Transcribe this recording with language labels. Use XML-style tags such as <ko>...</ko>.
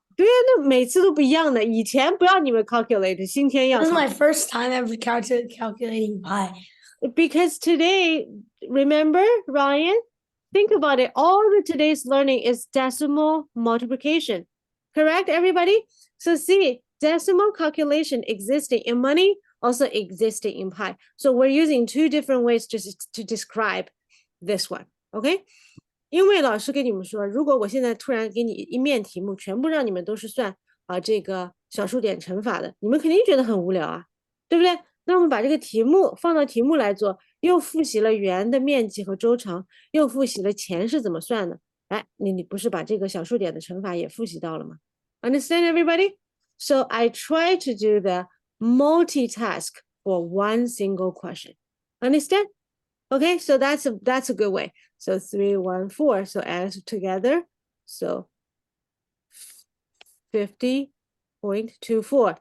<zh>对啊，那每次都不一样的。以前不要你们 calculate， 今天要</zh> <en>This is my first time ever calculating pi. Because today, remember, Ryan? Think about it. All the today's learning is decimal multiplication. Correct, everybody? So see, decimal calculation existing in money, also existing in pi. So we're using 2 different ways to describe this one. Okay?</en> <zh>因为老师跟你们说，如果我现在突然给你一面题目，全部让你们都是算这个小数点乘法的，你们肯定觉得很无聊啊，对不对？那我们把这个题目放到题目来做，又复习了圆的面积和周长，又复习了钱是怎么算的。哎，你不是把这个小数点的乘法也复习到了吗？</zh> <en>Understand, everybody? So I try to do the multitask for one single question. Understand? Okay, so that's a good way. So 314. So add together. So 50.24.</en>